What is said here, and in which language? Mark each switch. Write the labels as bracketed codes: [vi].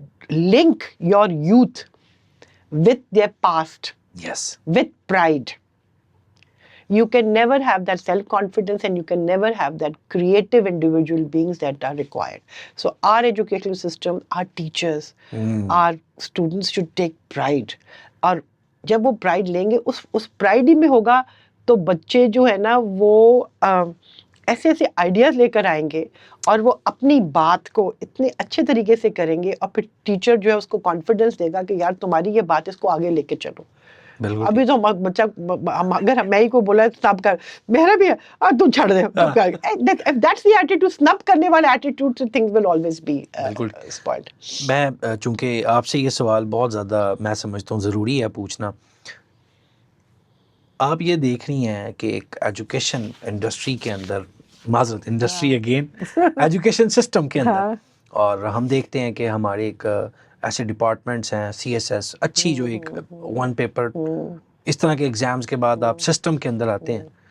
[en] link your youth with their past, Yes. with pride. You can never have that self-confidence and you can never have that creative individual beings that are required. So our educational system, our teachers, our students should take pride. [hi] और जब वो pride लेंगे उस pride ही में होगा तो बच्चे जो है ना वो ऐसे ऐसे आइडियाज़ लेकर आएंगे और वो अपनी बात को इतने अच्छे तरीके से करेंगे और फिर टीचर जो है उसको कॉन्फिडेंस देगा कि यार तुम्हारी ये बात इसको आगे लेके चलो. बिल्कुल. अभी तो बच्चा अगर मैं ही को बोला स्नब कर मेरा भी है तू छड़ दे. [en] That's the attitude, [hi] स्नब करने वाला एटीट्यूड से [en] things will always be spoiled. [hi] मैं चूंकि आपसे ये सवाल बहुत ज़्यादा मैं समझता हूँ ज़रूरी है पूछना. आप ये देख रही हैं कि एक एजुकेशन इंडस्ट्री के अंदर, माजरत इंडस्ट्री अगेन, एजुकेशन सिस्टम के अंदर, और हम देखते हैं कि हमारे एक ऐसे डिपार्टमेंट्स हैं, CSS अच्छी जो एक वन पेपर इस तरह के एग्ज़ाम्स के बाद आप सिस्टम के अंदर आते हैं.